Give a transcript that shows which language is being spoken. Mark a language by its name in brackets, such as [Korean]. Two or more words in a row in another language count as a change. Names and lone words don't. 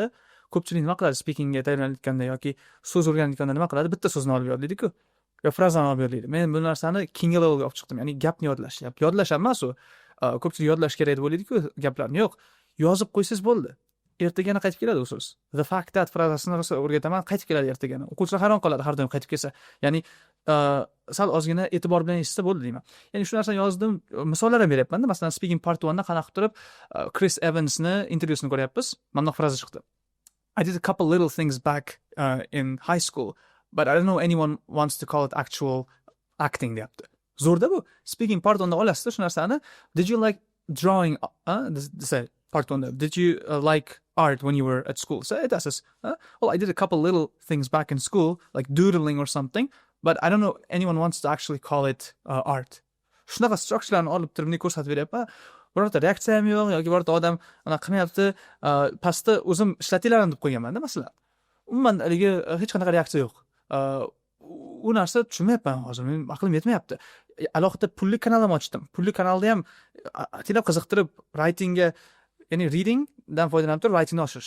[Uzbek] Ko'pchilik nima qiladi speakingga tayyorlanayotganda yoki so'z o'rganayotganda nima qiladi? Bitta so'zni olib yodlaydi-ku. Yo frazani olib yodlaydi. Men bu narsani keyingi levelga olib chiqdim. Ya'ni gapni yodlash. Yodlash emas u. Ko'pchilik yodlash kerak deb o'ylaydi-ku gaplarni. Yo'q. Yozib qo'ysangiz bo'ldi. Ertagana qaytib keladi u so'z. [English] The fact that [Uzbek] frazasini rosa o'rgataman, qaytib keladi ertagana. O'quvchilar hayron qoladi har doim qaytib kelsa. Ya'ni sal ozgina e'tibor bilan eshitsa bo'ldi deyman. Ya'ni shu narsani yozdim, misollar ham beryapman-da. Masalan, Speaking Part 1 da qanaqa turib Chris Evansni intervyusini ko'ryapmiz. Mana bunaqa fraza chiqdi. [English] I did a couple little things back in high school, but I don't know anyone wants to call it actual acting [Uzbek] deyapti. Zo'rda bu. Speaking Part 1 da olasizda shu narsani. [English] Did you like drawing? Say Part 1 [Uzbek] da. [English] Did you like art when you were at school? So it does. Well, I did a couple little things back in school, like doodling or something, but I don't know anyone wants to actually call it art. [Uzbek] Shunaqa structurelarni olib turib ne ko'rsatib beryapman. Birorta reaksiya ham yo'q yoki birorta odam ana qilmayapti. Pastda o'zim ishlatinglarni deb qo'yganman-da masalan. Umuman haligi hech qanaqa reaksiya yo'q. U narsa tushunmayapman hozir. Men aqlim yetmayapti. Alohida pulli kanal ham ochdim. Pulli kanalda ham atilab qiziqtirib writingga, ya'ni reading dan foydalanib turib writingni oshirish.